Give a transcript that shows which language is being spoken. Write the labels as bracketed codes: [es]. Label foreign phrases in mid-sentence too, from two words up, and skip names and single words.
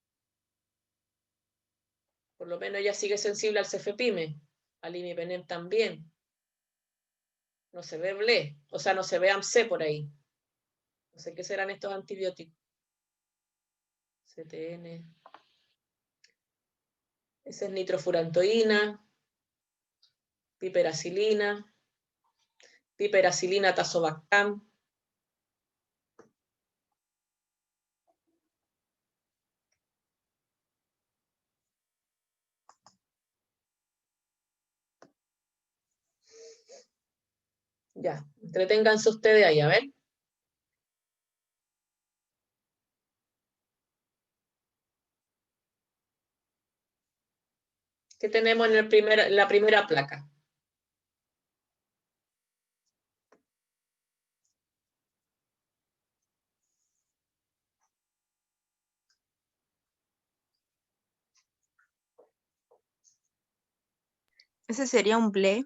[es] Por lo menos ella sigue sensible al cefepime. Al imipenem también. No se ve BLE, o sea, no se ve AMC por ahí. No sé qué serán estos antibióticos. CTN. Esa es nitrofurantoína, piperacilina, piperacilina tazobactam. Ya, entreténganse ustedes ahí, a ver. ¿Qué tenemos en la primera placa? Ese sería un BLE